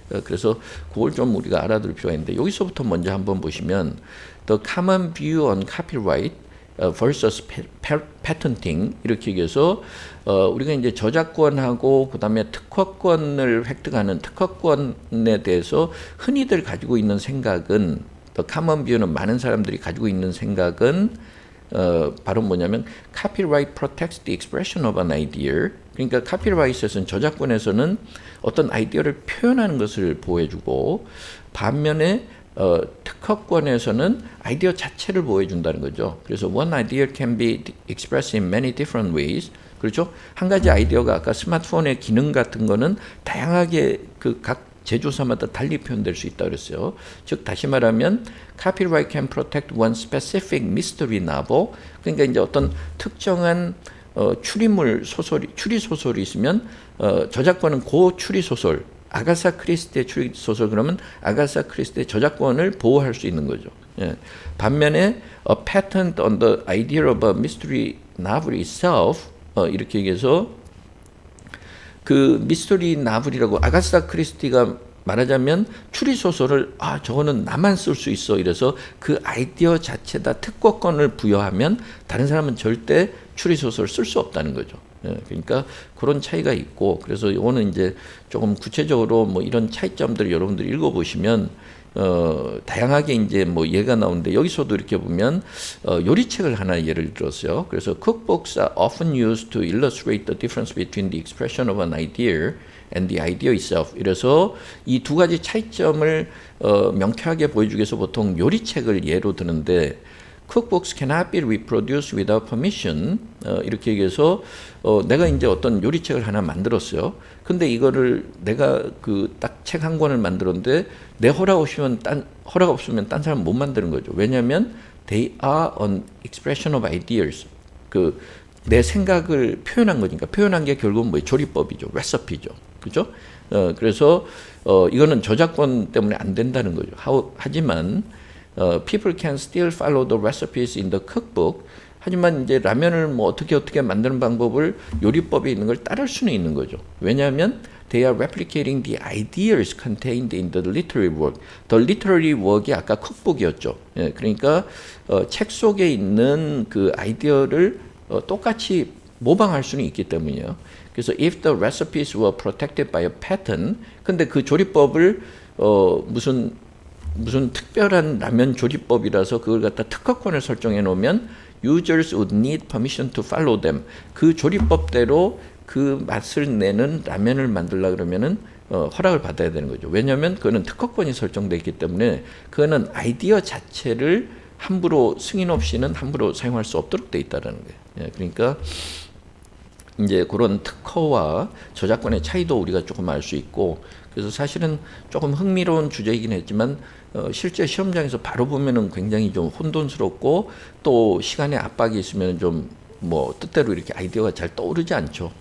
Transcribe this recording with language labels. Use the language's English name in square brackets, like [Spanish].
[Korean] 그래서 그걸 좀 우리가 알아둘 필요가 있는데, 여기서부터 먼저 한번 보시면 [English] The common view on copyright versus patenting [Korean] 이렇게 얘기해서 우리가 이제 저작권하고 그다음에 특허권을 획득하는 특허권에 대해서 흔히들 가지고 있는 생각은, [English] The common view [Korean] 는 많은 사람들이 가지고 있는 생각은 바로 뭐냐면 [English] copyright protects the expression of an idea. [Korean] 그러니까 카피라이트에서는, 저작권에서는 어떤 아이디어를 표현하는 것을 보호해주고, 반면에 특허권에서는 아이디어 자체를 보호해준다는 거죠. 그래서 [English] one idea can be expressed in many different ways. [Korean] 그렇죠? 한 가지 아이디어가 아까 스마트폰의 기능 같은 거는 다양하게 그 각 제조사마다 달리 표현될 수 있다 그랬어요. 즉 다시 말하면 [English] copyright can protect one specific mystery novel. [Korean] 그러니까 이제 어떤 특정한 추리물 소설이, 추리 소설이 있으면 저작권은 그 추리 소설, 아가사 크리스티의 추리 소설, 그러면 아가사 크리스티의 저작권을 보호할 수 있는 거죠. 예. 반면에 [English] a patent on the idea of a mystery novel itself [Korean] 이렇게 얘기해서 그 미스터리 나블이라고, 아가사 크리스티가 말하자면 추리 소설을 저거는 나만 쓸 수 있어 이래서 그 아이디어 자체다 특허권을 부여하면 다른 사람은 절대 추리 소설을 쓸 수 없다는 거죠. 예, 그러니까 그런 차이가 있고, 그래서 이거는 이제 조금 구체적으로 뭐 이런 차이점들을 여러분들이 읽어보시면 다양하게 이제 뭐 예가 나오는데, 여기서도 이렇게 보면 요리책을 하나 예를 들었어요. 그래서 [English] cookbooks are often used to illustrate the difference between the expression of an idea and the idea itself. [Korean] 이래서 이 두 가지 차이점을 명쾌하게 보여주기 위해서 보통 요리책을 예로 드는데, [English] cookbooks cannot be reproduced without permission. [Korean] 이렇게 얘기해서 내가 이제 어떤 요리책을 하나 만들었어요. 근데 이거를 내가 그 딱 책 한 권을 만들었는데 내 허락 없으면 딴 사람 못 만드는 거죠. 왜냐하면 [English] they are an expression of ideas. [Korean] 그 내 생각을 표현한 거니까. 표현한 게 결국은 뭐예요? 조리법이죠. 레시피죠. 그죠? 그래서 이거는 저작권 때문에 안 된다는 거죠. 하지만 [English] people can still follow the recipes in the cookbook. [Korean] 하지만 이제 라면을 뭐 어떻게 만드는 방법을 요리법에 있는 걸 따를 수는 있는 거죠. 왜냐하면 [English] they are replicating the ideas contained in the literary work. The literary work이 [Korean] 아까 [English] cookbook이었죠. [Korean] 예, 그러니까 책 속에 있는 그 아이디어를 똑같이 모방할 수는 있기 때문이에요. [English] 그래서 if the recipes were protected by a patent, [Korean] 근데 그 조리법을 무슨 특별한 라면 조리법이라서 그걸 갖다 특허권을 설정해 놓으면 [English] users would need permission to follow them. [Korean] 그 조리법대로 그 맛을 내는 라면을 만들려 그러면은 허락을 받아야 되는 거죠. 왜냐하면 그거는 특허권이 설정되어 있기 때문에 그거는 아이디어 자체를 함부로 승인 없이는 함부로 사용할 수 없도록 돼 있다는 거예요. 예, 그러니까 이제 그런 특허와 저작권의 차이도 우리가 조금 알 수 있고, 그래서 사실은 조금 흥미로운 주제이긴 했지만 실제 시험장에서 바로 보면은 굉장히 좀 혼돈스럽고, 또 시간의 압박이 있으면 좀 뭐 뜻대로 이렇게 아이디어가 잘 떠오르지 않죠.